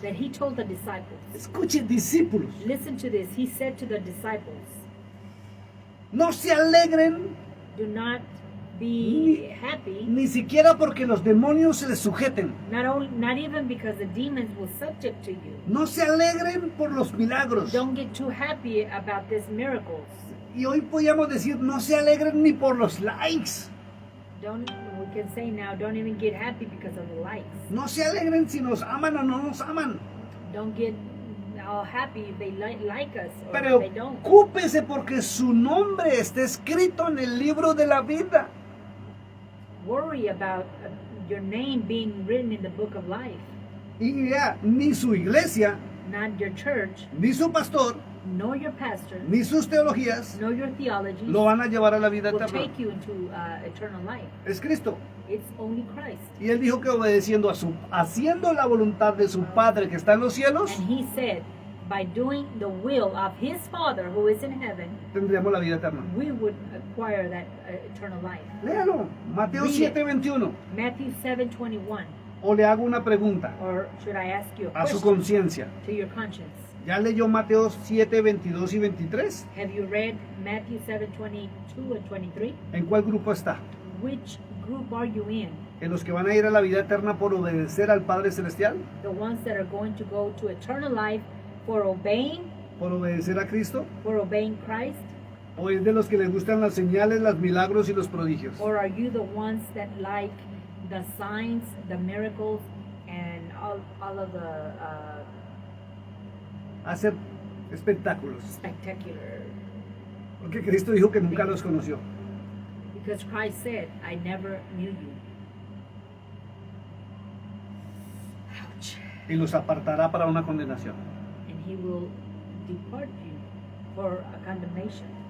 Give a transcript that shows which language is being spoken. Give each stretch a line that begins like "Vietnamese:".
English: That He told the disciples,
Spanish: escuchen discípulos,
English: listen to this, He said to the disciples,
Spanish: no se alegren
English: do not be happy,
Spanish: ni siquiera porque los demonios se les sujeten.
English: not even because the demons will subject to you.
Spanish: No se alegren por los milagros.
English: Don't get too happy about these miracles.
Spanish: Y hoy podríamos decir, no se alegren ni por los likes.
English: We can say now, don't even get happy because of the likes.
Spanish: No se alegren si nos aman o no nos aman.
English: Don't get all happy if they like us or if they don't.
Spanish: Preocúpese porque su nombre está escrito en el libro de la vida.
English: Worry about your name being written in the book of life.
Spanish: Y ya, ni su iglesia,
English: Not your church,
Spanish: ni su pastor,
English: nor your pastor,
Spanish: ni sus teologías
English: nor your theology
Spanish: lo van a llevar a la vida
English: will
Spanish: eterna.
English: take you into eternal life.
Spanish: Es Cristo.
English: It's only Christ.
Spanish: Y él dijo que obedeciendo haciendo la voluntad de su Padre que está en los cielos,
English: And he said, by doing the will of his Father who is in heaven,
Spanish: tendremos la vida eterna.
English: we would acquire that eternal life.
Spanish: Léalo, Mateo
English: Read it.
Spanish: 7:21.
English: Matthew 7:21.
Spanish: O le hago una pregunta
English: Or should I ask you a
Spanish: a su
English: question
Spanish: conciencia.
English: to your conscience?
Spanish: ¿Ya leyó Mateo 7:22 y 23?
English: Have you read Matthew 7:22 and 23?
Spanish: ¿En cuál grupo está?
English: Which group are you in?
Spanish: ¿En los que van a ir a la vida eterna por obedecer al Padre Celestial?
English: The ones that are going to go to eternal life for obeying
Spanish: ¿Por obedecer a Cristo?
English: Christ?
Spanish: ¿O es de los que les gustan las señales, los milagros y los prodigios?
English: Or are you the ones that like the signs, the miracles, and all of the
Spanish: Hacer espectáculos.
English: spectacular?
Spanish: Porque Cristo dijo que nunca los conoció.
English: Because Christ said, I never knew you. Ouch.
Spanish: Y los apartará para una condenación.
English: And he will depart you for a condemnation.